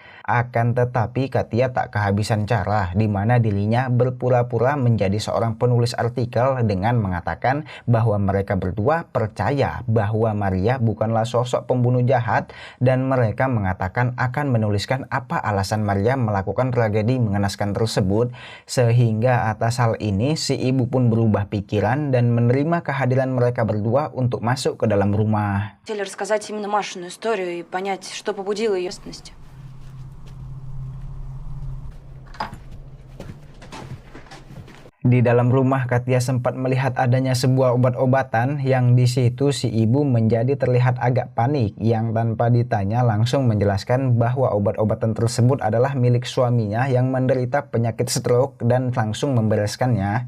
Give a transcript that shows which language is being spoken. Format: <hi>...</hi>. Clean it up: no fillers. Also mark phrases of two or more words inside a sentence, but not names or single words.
<id>Akan tetapi Katia tak kehabisan cara di mana dirinya berpura-pura menjadi seorang penulis artikel dengan mengatakan bahwa mereka berdua percaya bahwa Maria bukanlah sosok pembunuh jahat dan mereka mengatakan akan menuliskan apa alasan Maria melakukan tragedi mengenaskan tersebut. Sehingga atas hal ini si ibu pun berubah pikiran dan menerima kehadiran mereka berdua untuk masuk ke dalam rumah.</id> <ru>Хотели рассказать именно Машину историю и понять, что побудило ее ответственности.</ru> <id>Di dalam rumah Katia sempat melihat adanya sebuah obat-obatan yang di situ si ibu menjadi terlihat agak panik yang tanpa ditanya langsung menjelaskan bahwa obat-obatan tersebut adalah milik suaminya yang menderita penyakit stroke dan langsung membereskannya.</id>